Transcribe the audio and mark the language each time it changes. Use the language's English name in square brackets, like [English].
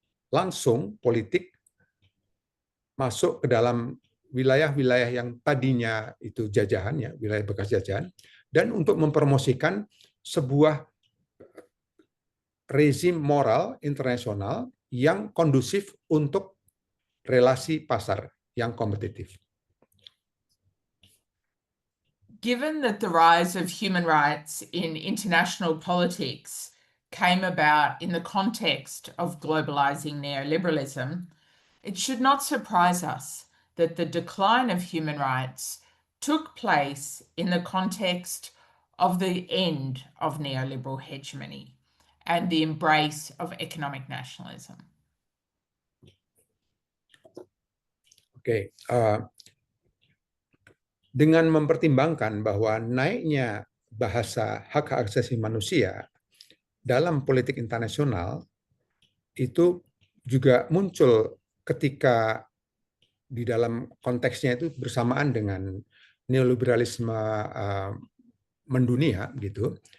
[Indonesian] langsung politik masuk ke dalam wilayah-wilayah yang tadinya itu jajahan, wilayah bekas jajahan, dan untuk mempromosikan sebuah rezim moral internasional yang kondusif untuk relasi pasar yang kompetitif. [English] Given that the rise of human rights in international politics came about in the context of globalizing neoliberalism, it should not surprise us that the decline of human rights took place in the context of the end of neoliberal hegemony and the embrace of economic nationalism. [Indonesian] Oke, dengan mempertimbangkan bahwa naiknya bahasa hak asasi manusia dalam politik internasional itu juga muncul ketika di dalam konteksnya itu bersamaan dengan neoliberalisme mendunia gitu.